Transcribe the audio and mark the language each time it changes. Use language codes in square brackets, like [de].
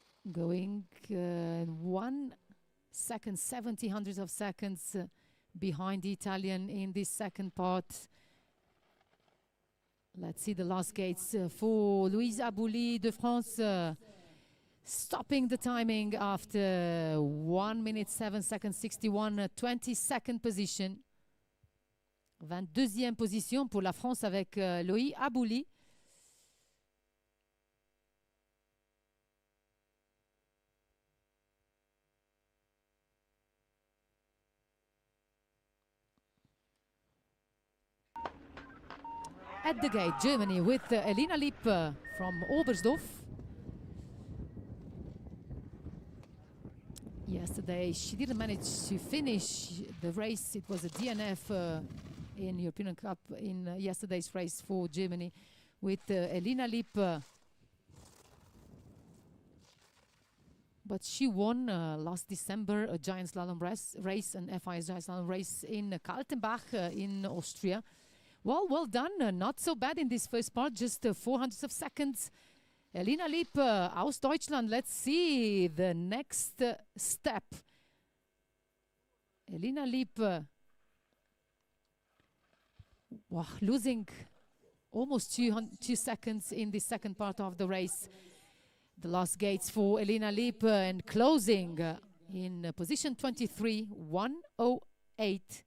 [en] Going 1 second, 70 hundredths of seconds behind the Italian in this second part. Let's see the last gates for Louise Abouli [fr] de France, [en] stopping the timing after 1 minute 7 seconds 61, 22nd position. [fr] 22e position pour la France avec Louise Abouli. [en] At the gate, Germany with Elina Lipp from Oberstdorf. yesterday. She didn't manage to finish the race. It was a DNF in European Cup in yesterday's race for Germany with Elina Lipp. But she won last December a giant slalom race, an FIS giant slalom race in Kaltenbach in Austria. Well done. Not so bad in this first part, just 400 of seconds. [de] Elina Lipp aus Deutschland. [en] Let's see the next step. Elina Lipp losing almost 2 seconds in the second part of the race. The last gates for Elina Lipp and closing in position 23, 1:08.